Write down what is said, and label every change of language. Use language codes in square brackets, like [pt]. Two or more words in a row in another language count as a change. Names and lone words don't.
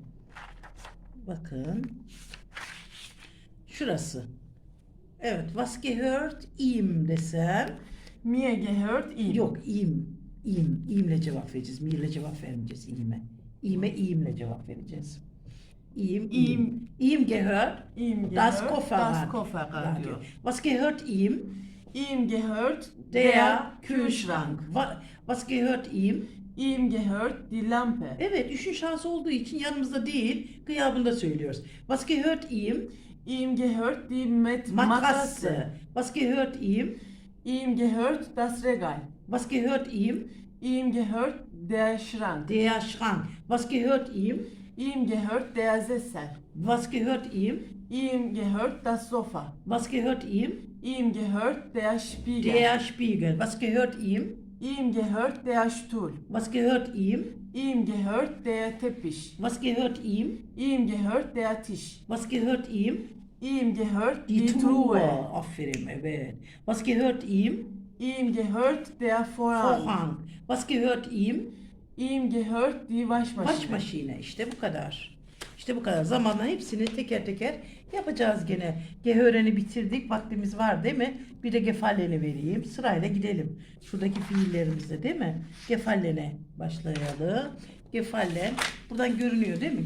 [tr] Bakın. Şurası. Evet. [de] Was gehört ihm desem. Mir gehört ihm. [tr] Yok. ihm. İyimle cevap vereceğiz. Mir'le cevap vermeyeceğiz. İyimle cevap vereceğiz. [de] İyim gehört. Ihm gehört Das das Kofferrad. Kofferradio. Was gehört ihm? Ihm gehört Der Kühlschrank. Was gehört ihm? Ihm gehört die Lampe. [tr] Evet. Üçün şansı olduğu için yanımızda değil, gıyabında söylüyoruz. [de] Was gehört ihm? Ihm gehört die Matratze. Matratze. Was gehört ihm? Ihm gehört das Regal. Was gehört ihm? Ihm gehört der Schrank. Der Schrank. Was gehört ihm? Ihm gehört der Sessel. Was gehört ihm? Ihm gehört das Sofa. Was gehört ihm? Ihm gehört der Spiegel. Der Spiegel. Was gehört ihm? Ihm gehört der Stuhl. Was gehört ihm? Ihm gehört der Teppich. Was gehört ihm? Ihm gehört der Tisch. Was gehört ihm? Ihm gehört Die die Truhe. Truhe. [tr] Aferin, evet. [de] Was gehört ihm? Ihm gehört der Vorhang. Vorhang. Was gehört ihm? Ihm gehört die Waschmaschine. Waschmaschine. [tr] İşte bu kadar. İşte bu kadar. Zamanla hepsini teker teker yapacağız gene. Gehöreni bitirdik. Vaktimiz var değil mi? Bir de gefalleni vereyim. Sırayla gidelim. Şuradaki fiillerimizde değil mi? Gefallene başlayalım. Gefallen. Buradan görünüyor değil mi?